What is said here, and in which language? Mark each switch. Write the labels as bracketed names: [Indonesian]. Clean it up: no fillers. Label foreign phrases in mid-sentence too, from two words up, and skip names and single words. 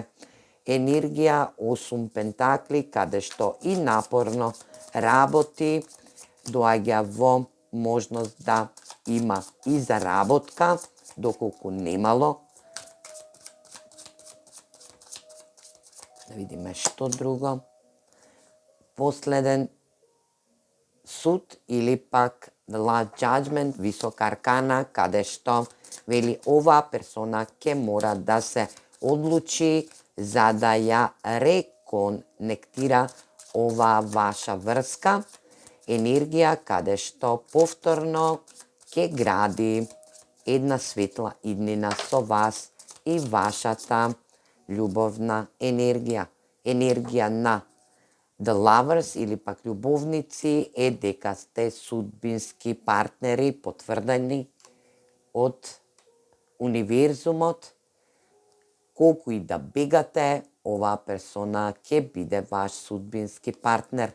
[Macedonian] Енергија 8 пентакли, каде што и напорно работи, доаѓа во можност да има и заработка, доколку немало. Да видиме што друго. Последен суд или пак [English] the last judgment, [Macedonian] висока аркана, каде што вели оваа персона ќе мора да се одлучи за да ја реконектира оваа ваша врска. Енергија каде што повторно ќе гради една светла иднина со вас и вашата љубовна енергија. Енергија на [English] the lovers [Macedonian] или пак љубовници е дека сте судбински партнери, потврдени од универзумот. Колку и да бегате, оваа персона ќе биде ваш судбински партнер.